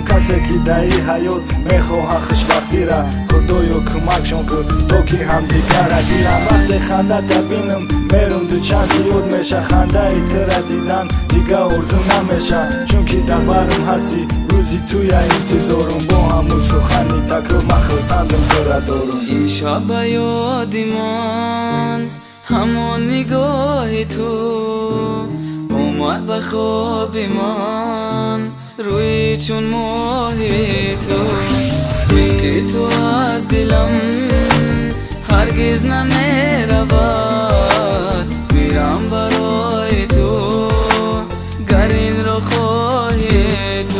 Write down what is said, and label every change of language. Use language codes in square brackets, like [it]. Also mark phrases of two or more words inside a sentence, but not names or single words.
[tg] касе ки даи ҳаёт мехоҳад хушбахтира, худоё кӯмакшон кун то ки ҳамдигара гирам. вақте хандата бинам, мерум дучанд зиёд меша. хандаи тура дидан дига орзу намеша, чунки дар барам ҳастӣ, рӯзи туя интизорум. бо ҳамун сухани такрор ман хирсандам тура дорум. [fa] امشب به یادی من همون نگاه تو اومد به خواب من روی چون ماه تو. عشق تو از دلم هرگز نمیرود، میرم برای تو گر این رو خواهی تو.